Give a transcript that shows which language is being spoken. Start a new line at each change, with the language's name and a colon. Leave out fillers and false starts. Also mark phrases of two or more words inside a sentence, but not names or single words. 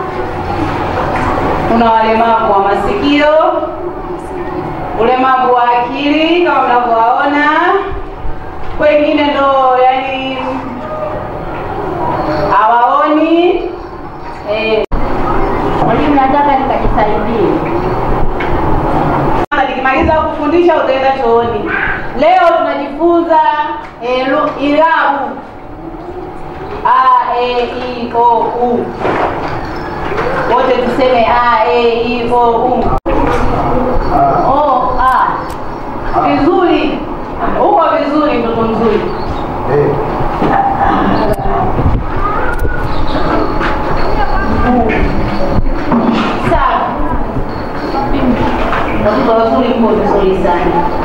Swahili: Kuna walemavu wa masikio, ulemavu wa akili kama mnavyowaona, wengine ndo yani hawaoni. Mwalimu, nataka nikajisaidie. Nikimaliza kufundisha utaenda chooni. Leo tunajifunza irabu a e i o u. Wote tuseme a e i o u. O a. Vizuri. Uko vizuri mtoto mzuri. Sawa. Watoto wazuri mko vizuri sana.